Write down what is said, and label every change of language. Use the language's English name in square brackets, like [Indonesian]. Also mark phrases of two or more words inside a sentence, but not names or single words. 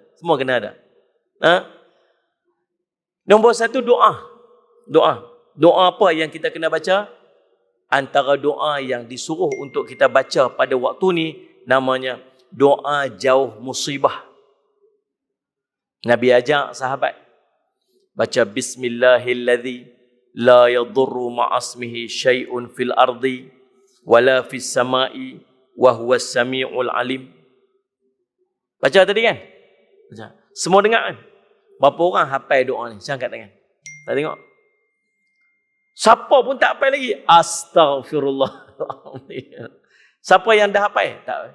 [Malay] Semua kena ada. Nombor satu, doa. Doa. Doa apa yang kita kena baca? Antara doa yang disuruh untuk kita baca pada waktu ni, namanya doa jauh musibah. Nabi ajak sahabat baca [Arabic] بسم الله الذي لا يضر مع اسمه شيء في الأرض ولا في السماء وهو السميع العليم. [Malay] Baca tadi kan? Baca. Semua dengar kan? Berapa orang hafal doa ni? Saya angkat tangan. Tak tengok? Siapa pun tak hafal lagi? Astaghfirullah. Siapa yang dah hafal? Tak.